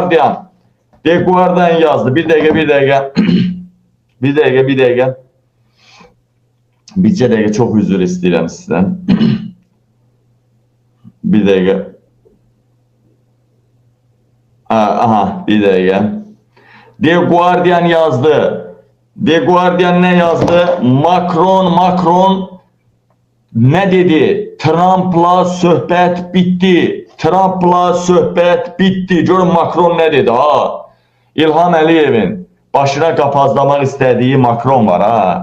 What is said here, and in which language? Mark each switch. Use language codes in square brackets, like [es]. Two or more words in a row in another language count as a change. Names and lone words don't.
[az] The Guardian The Guardian yazdı. [tr] Bir dakika. Bir dakika. [az] Bircə dəqiqə çox üzr istəyirəm sizdən. [tr] Bir dakika. Aha, bir dakika. [az] The Guardian yazdı. The Guardian [tr] ne yazdı? Macron ne dedi? [az] Trump'la söhbət bitti. Trump'la söhbət bitti. Görün Macron [tr] ne dedi [az] ha? İlham Əliyevin başına qapazlamaq istədiyi Macron var ha.